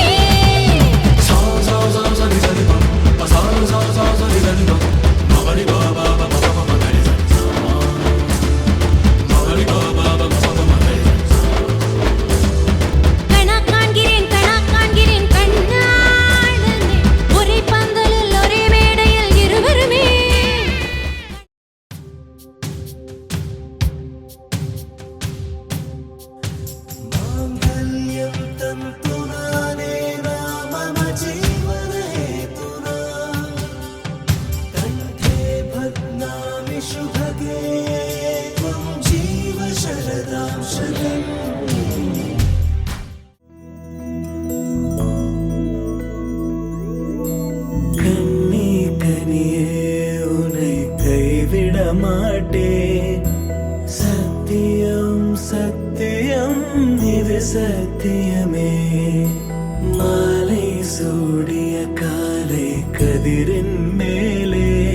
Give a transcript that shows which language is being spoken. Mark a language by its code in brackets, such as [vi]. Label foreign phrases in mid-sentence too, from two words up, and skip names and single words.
[ta] கணக்காகிறேன் கண்ணாலே ஒரே பந்தலில் ஒரே மேடையில் இருவருமே [sa] माङ्गल्यं तन्तुनानेन मम जीवनहेतुना कण्ठे भग्नामि शुभगे त्वं जीव शरदां शरम् [ta] கண்ணே கனியே உன்னை கைவிட மாட்டேன் சத்தியம் சத்தியம் இது சத்தியமே மாலை சூடிய காலை கதிரின் மேலே